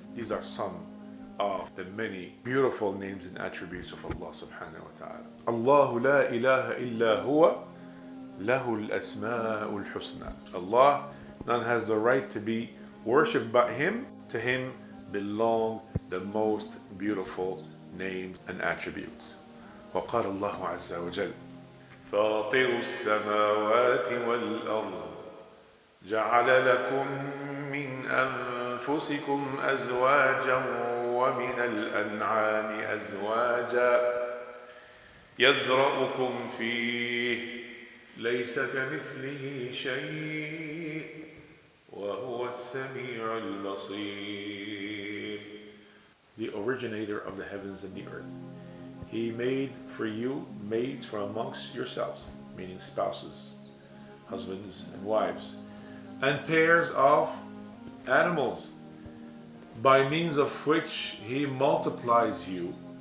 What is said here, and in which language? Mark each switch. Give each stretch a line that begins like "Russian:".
English: These are some of the many beautiful names and attributes of Allah subhanahu wa ta'ala.
Arabic: Allahu la ilaha illa huwa lahul asma'ul husna.
English: Allah, none has the right to be worshipped but him. To him belong the most beautiful names and attributes.
Arabic: وقال الله عز وجل فاطر السماوات والأرض جعل لكم من أنفسكم أزواجا ومن الأنعام أزواجا يذرأكم فيه ليس كمثله شيء وهو السميع البصير.
English: The originator of the heavens and the earth. He made for you maids from amongst yourselves, meaning spouses, husbands and wives, and pairs of animals, by means of which he multiplies you.